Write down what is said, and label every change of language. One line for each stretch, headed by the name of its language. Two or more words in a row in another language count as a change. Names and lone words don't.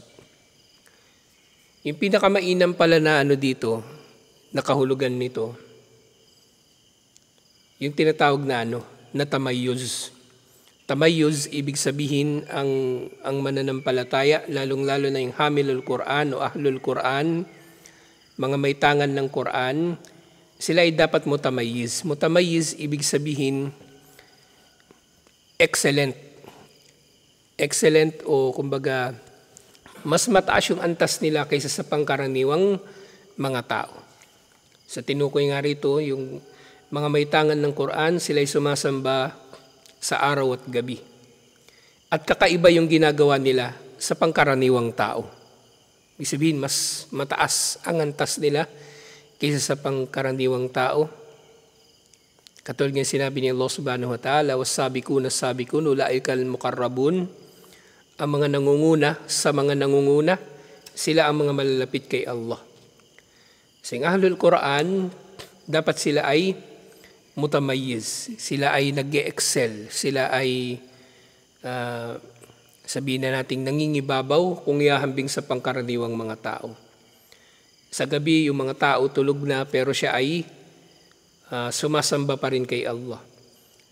Filipino: Yung pinakamainam pala na dito, nakahulugan nito, yung tinatawag na tamayuz. Tamayuz, ibig sabihin ang mananampalataya, lalong-lalo na yung
Arabic: حامل القرآن
Filipino: o
Arabic: أهل القرآن,
Filipino: mga may tangan ng Quran, sila ay dapat mutamayiz. Mutamayiz, ibig sabihin, excellent. Excellent o kumbaga, mas mataas yung antas nila kaysa sa pangkaraniwang mga tao. Sa tinukoy nga rito, yung mga may tangan ng Quran, sila ay sumasamba sa araw at gabi. At kakaiba yung ginagawa nila sa pangkaraniwang tao. Ibig sabihin, mas mataas ang antas nila kaysa sa pangkaraniwang tao. Katulad nga sinabi ni Allah
Arabic: سبحانه وتعالى, والسابقون السابقون أولئك المقربون,
Filipino: ang mga nangunguna sa mga nangunguna, sila ang mga malalapit kay Allah. Sa
Arabic: أهل القرآن,
Filipino: dapat sila ay mutamayiz, sila ay nag-excel, sila ay sabihin na nating nangingibabaw kung ihahambing sa pangkaraniwang mga tao. Sa gabi, yung mga tao tulog na pero siya ay sumasamba pa rin kay Allah.